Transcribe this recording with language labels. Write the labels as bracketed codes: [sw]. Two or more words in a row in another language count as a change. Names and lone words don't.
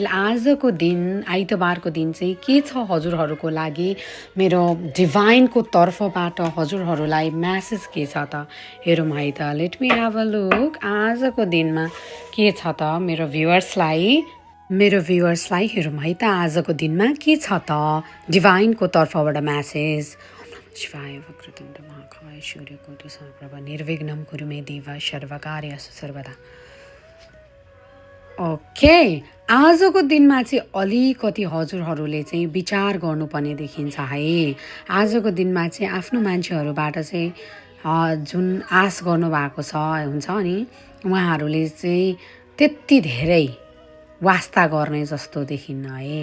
[ne] आजको दिन आइतबारको दिन चाहिँ के छ हजुरहरूको लागि, मेरो डिभाइनको तर्फबाट हजुरहरूलाई म्यासेज के छ त हेरौँ है त। [en] Let me have a look. [ne] आजको दिनमा के छ त मेरो भ्युवर्सलाई हेरौँ है त। आजको दिनमा के छ त डिभाइनको तर्फबाट म्यासेज। [sa] शिवाय वक्रतुण्ड महाकाय सूर्यकोटि समप्रभ निर्विघ्नं कुरु मे देव सर्वकार्येषु सर्वदा। [ne] ओके, आजको दिनमा चाहिँ अलिकति हजुरहरूले चाहिँ विचार गर्नुपर्ने देखिन्छ है। आजको दिनमा चाहिँ आफ्नो मान्छेहरूबाट चाहिँ जुन आश गर्नुभएको छ हुन्छ नि, उहाँहरूले चाहिँ त्यति धेरै वास्ता गर्ने जस्तो देखिन्न है।